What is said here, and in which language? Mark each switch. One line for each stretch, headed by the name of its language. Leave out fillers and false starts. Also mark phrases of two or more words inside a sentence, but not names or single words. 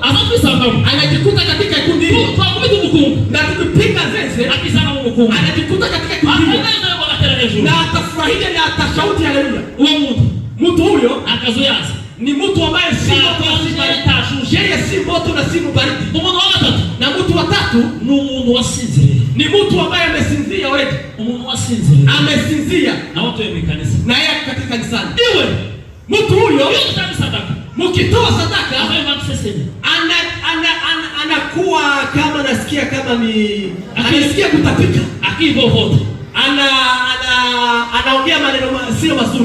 Swahili: Anajikuta katika kundi hilo. Na tukipinga zeze, anajikuta katika kundi hilo. Na atafurahia na atashauti haleluya. Mtu huyo akazoeaza. Ni mtu ambaye si moto na si baridi. Yeye si moto na si baridi. Na mtu wa tatu
Kinyarwanda: ni umuntu wasinziriye.
Swahili: Ni mtu ambaye amesinzia already.
Kinyarwanda: Umuntu wasinziriye.
Swahili: Amesinzia. Na watu wa kanisa. Na yeye katika kanisani. Iwe mtu huyo mkitoa sadaka anakuwa kama nasikia kama ni anasikia kutapika. Akivovote. Anaongea maneno sio mazuri.